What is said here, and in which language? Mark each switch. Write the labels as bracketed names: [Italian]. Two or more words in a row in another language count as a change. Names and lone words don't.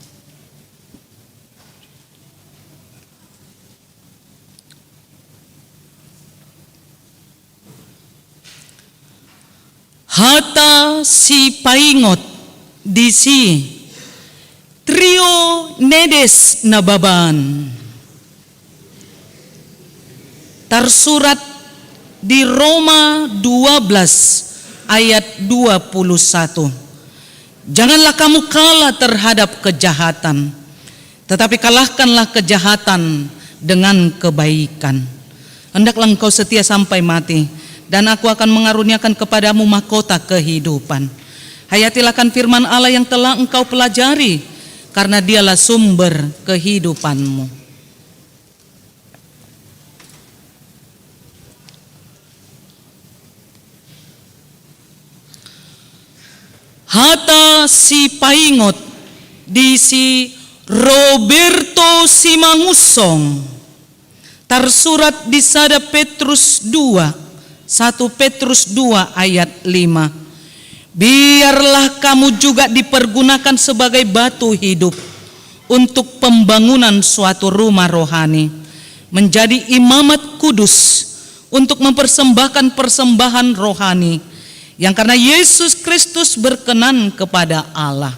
[Batak Toba] Hata si paingot di si Trio Nedes Nababan, [Indonesian] tersurat di Roma 12 ayat 21. Janganlah kamu kalah terhadap kejahatan, tetapi kalahkanlah kejahatan dengan kebaikan. Hendaklah engkau setia sampai mati, dan aku akan mengaruniakan kepadamu mahkota kehidupan. Hayatilah firman Allah yang telah engkau pelajari, karena dialah sumber kehidupanmu. [Batak Toba] Hata si paingot di si Roberto Simangusong [Indonesian] tersurat di 1 Petrus 2 ayat 5. Biarlah kamu juga dipergunakan sebagai batu hidup untuk pembangunan suatu rumah rohani, menjadi imamat kudus untuk mempersembahkan persembahan rohani yang karena Yesus Kristus berkenan kepada Allah.